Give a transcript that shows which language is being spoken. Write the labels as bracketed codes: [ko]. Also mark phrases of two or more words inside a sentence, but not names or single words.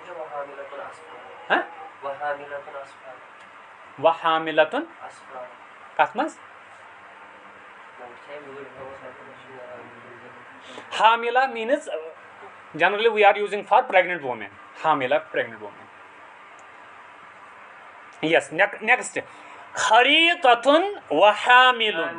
[ks] وحاملتن کتھ منٛز حاملہ [en] means generally we are using for pregnant women حاملہ pregnant women yes next [ar] خريطة وحامل